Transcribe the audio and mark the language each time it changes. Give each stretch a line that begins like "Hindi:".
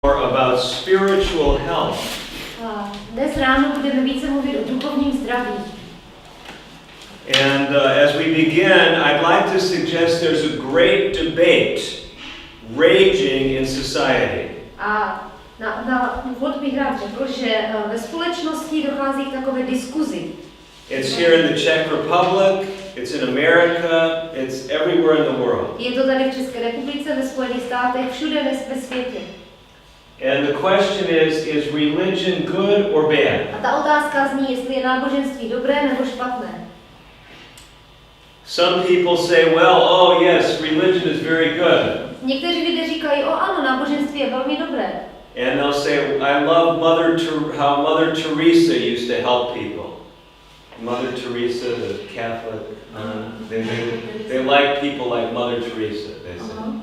English: about spiritual health.
Czech: Dnes ráno budeme více mluvit o duchovním zdraví.
English: And as we begin, I'd like to suggest there's a great debate raging in society.
Czech: A na úvod bych rád řekl, že ve společnosti dochází k takové diskuzi.
English: It's here in the Czech Republic, it's in America, it's everywhere in the world.
Czech: Je to tady v České republice, ve Spojených státech, všude ve světě.
English: And the question is religion good or bad?
Czech: A ta otázka zní, jestli je náboženství dobré nebo špatné.
English: Some people say, well, oh yes, religion is very good.
Czech: Někteří lidé říkají, ano, náboženství je velmi dobré.
English: And they'll say, I love how Mother Teresa used to help people. Mother Teresa, the Catholic nun, they like people like Mother Teresa, they say.